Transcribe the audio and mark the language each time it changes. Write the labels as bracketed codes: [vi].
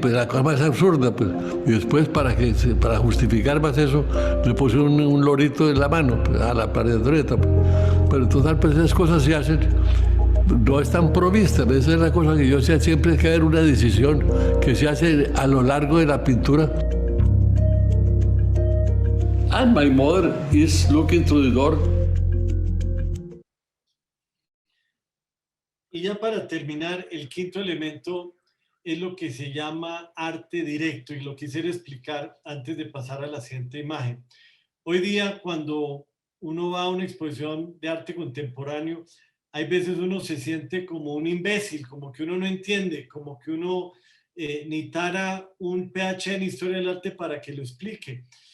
[es] Pues la cosa más absurda, pues. Y después, para justificar más eso, le puse un lorito en la mano, pues, a la María Antonieta, pues. Pero en total, pues esas cosas se hacen, no están provistas. Esa es la cosa que yo sé, siempre hay que haber una decisión que se hace a lo largo de la pintura. [en] And my mother is looking through the door. [es] Y ya para terminar, el quinto elemento es lo que se llama arte directo, y lo quisiera explicar antes de pasar a la siguiente imagen. Hoy día, cuando uno va a una exposición de arte contemporáneo, hay veces uno se siente como un imbécil, como que uno no entiende, como que uno necesitara un PhD en historia del arte para que lo explique.